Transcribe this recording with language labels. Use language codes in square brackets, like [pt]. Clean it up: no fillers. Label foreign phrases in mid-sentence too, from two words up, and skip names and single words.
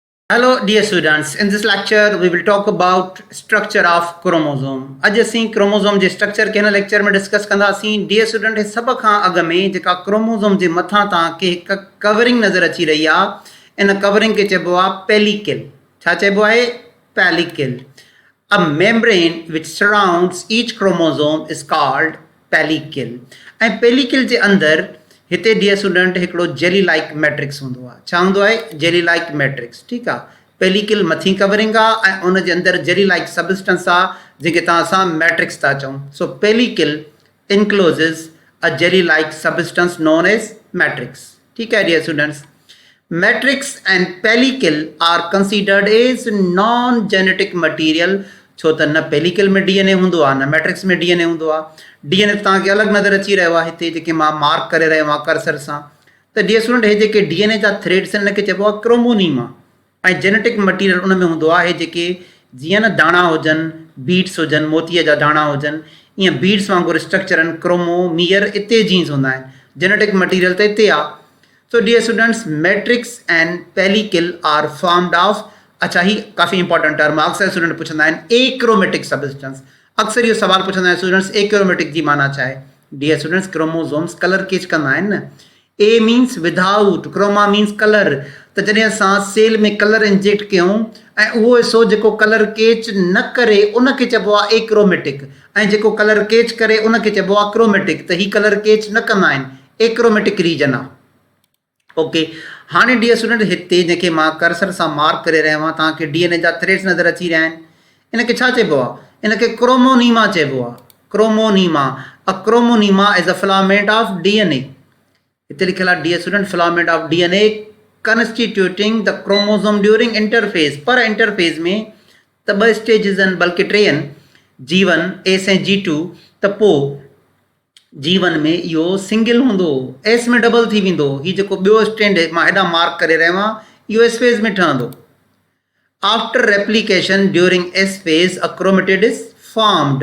[en] Hello, dear students. In this lecture, we will talk about structure of chromosome. [sd] अॼु असीं क्रोमोसोम जे स्ट्रक्चर खे हिन लेक्चर में डिस्कस कंदासीं. [en] dear student, [sd] सभ खां अॻु में जेका क्रोमोसोम जे मथां तव्हांखे हिकु कवरिंग नज़र अची रही आहे, इन कवरिंग खे चइबो आहे पेलिकल. छा चइबो आहे? पेलिकल. [en] A membrane which surrounds each chromosome is called pellicle. [sd] ऐं पेलिकल जे अंदरि हिते [en] dear student [sd] हिकिड़ो [en] jelly like matrix [sd] हूंदो आहे. छा हूंदो आहे? [en] jelly like matrix. [sd] ठीकु आहे. पेलिकल मथीं कवरिंग आहे ऐं उन जे अंदरि [en] jelly like substance [sd] आहे जंहिंखे तव्हां असां मैट्रिक्स था चऊं. [en] So pellicle encloses a jelly like substance known as matrix. [sd] ठीकु आहे [en] dear students. Matrix and pellicle are considered as non genetic material. [sd] छो त न पेलिकल में डीएनए हूंदो आहे न मैट्रिक्स में डीएनए हूंदो आहे. डीएनए तव्हांखे अलॻि नज़र अची रहियो आहे हिते जेके मां मार्क करे रहियो आहियां कर्सर सां. त [en] dear student, [sd] हे जेके डीएनए जा थ्रेड्स आहिनि हिनखे चइबो आहे क्रोमोनीमा. ऐं [en] genetic material [sd] उन में हूंदो आहे जेके जीअं न दाणा हुजनि, बीड्स हुजनि, मोतीअ जा दाणा हुजनि, ईअं बीड्स वांगुरु स्ट्रक्चर आहिनि. क्रोमोमियर इते जीन्स हूंदा आहिनि. [en] genetic material [sd] त हिते आहे. [en] So dear students, matrix and pellicle are formed of. [sd] अच्छा, ही काफ़ी [en] important term [sd] आहे. अक्सर स्टूडेंट पुछंदा आहिनि [en] achromatic substance. [sd] अक्सर इहो सवाल पुछंदा आहिनि स्टूडेंट्स, एक्रोमेटिक जी माना छा आहे? [en] dear students, chromosomes colour catch [sd] कंदा आहिनि न. [en] A means without, chroma means colour. [sd] त जॾहिं असां सेल में [en] colour inject [sd] कयूं ऐं उहो हिसो जेको [en] colour catch [sd] न करे उनखे चइबो आहे एक्रोमेटिक, ऐं जेको [en] colour catch [sd] करे उनखे चइबो आहे क्रोमेटिक. त ही [en] colour catch [sd] न कंदा आहिनि, [en] achromatic region [sd] आहे. ओके. हाणे [en] dear student, [sd] हिते जेके मां कर्सर सां मार्क करे रहियो आहियां तव्हांखे डीएनए जा थ्रेड्स नज़र अची रहिया आहिनि. इनखे छा चइबो आहे? इनखे क्रोमोनीमा चइबो आहे. क्रोमोनीमा. [en] A chromonema is a filament of DNA. [sd] हिते लिखियल आहे [en] dear student, filament of DNA constituting the chromosome during interphase. [sd] पर इंटरफेस में त ॿ स्टेजिस आहिनि, बल्कि टे आहिनि, G1 एस ऐं G2. त पोइ G1 में इहो सिंगल हूंदो, एस में डबल थी वेंदो. हीउ जेको ॿियो स्टैंड मां हेॾां मार्क करे रहियो आहियां इहो [en] S phase [sd] में ठहंदो. [en] After replication during S phase a chromatid is formed.